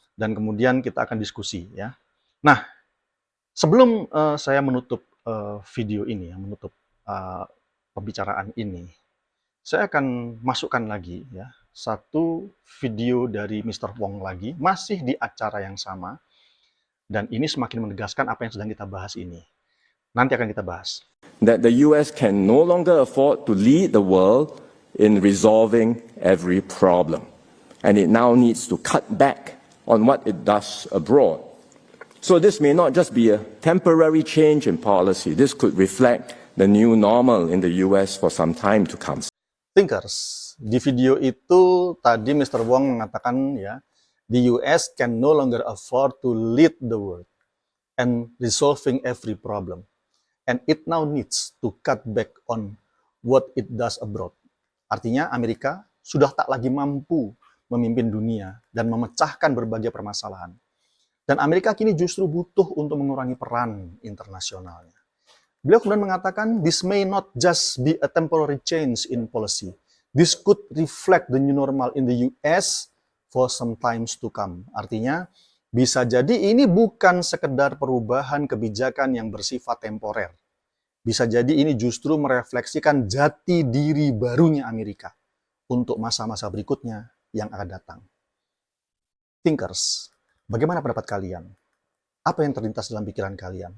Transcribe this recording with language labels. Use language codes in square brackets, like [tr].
[id] Dan kemudian kita akan diskusi ya. Nah, sebelum saya menutup video ini, ya, menutup pembicaraan ini, saya akan masukkan lagi ya satu video dari Mr. Wong lagi, masih di acara yang sama, dan ini semakin menegaskan apa yang sedang kita bahas ini. Nanti akan kita bahas. [en] That the US can no longer afford to lead the world in resolving every problem. And it now needs to cut back on what it does abroad. So this may not just be a temporary change in policy. This could reflect the new normal in the US for some time to come. [id] Thinkers, di video itu tadi Mr. [en] Wong [id] mengatakan ya, [en] the US can no longer afford to lead the world and resolving every problem. And it now needs to cut back on what it does abroad. [id] Artinya Amerika sudah tak lagi mampu memimpin dunia dan memecahkan berbagai permasalahan. Dan Amerika kini justru butuh untuk mengurangi peran internasionalnya. Beliau kemudian mengatakan, [en] this may not just be a temporary change in policy. This could reflect the new normal in the US for some times to come. [id] Artinya, bisa jadi ini bukan sekedar perubahan kebijakan yang bersifat temporer. Bisa jadi ini justru merefleksikan jati diri barunya Amerika untuk masa-masa berikutnya yang akan datang. Thinkers, bagaimana pendapat kalian? Apa yang terlintas dalam pikiran kalian?